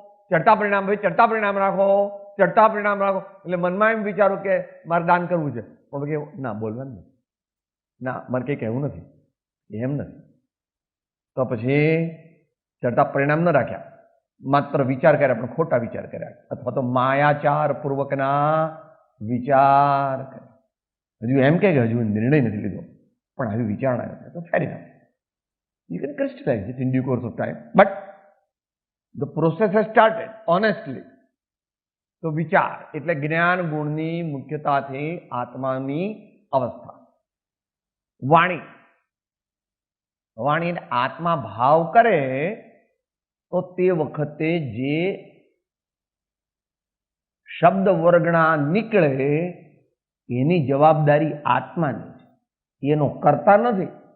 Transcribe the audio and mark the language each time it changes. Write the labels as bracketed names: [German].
[Gujarati] ચડતા પરિણામ ભાઈ, ચડતા પરિણામ રાખો, ચડતા પરિણામ રાખો. એટલે મનમાં એમ વિચારો કે મારે દાન કરવું છે, પણ કે ના બોલવાનું નથી, ના મારે કંઈ કહેવું નથી, એમ નથી. તો પછી ચડતા પરિણામ ન રાખ્યા, માત્ર વિચાર કર્યા પણ ખોટા વિચાર કર્યા, અથવા તો માયાચાર પૂર્વકના વિચાર કર્યા. હજુ એમ કે હજુ નિર્ણય નથી લીધો પણ આવી વિચારણા છે તો [English] Fair enough. You can crystallize it in due course of time, but the process has started honestly. [Gujarati] તો વિચાર એટલે જ્ઞાન ગુણની મુખ્યતાથી આત્માની અવસ્થા. વાણી. વાણી આત્મા ભાવ કરે તો તે વખતે જે શબ્દ વર્ગણા નીકળે એની જવાબદારી આત્માની છે, એનો કરતા નથી.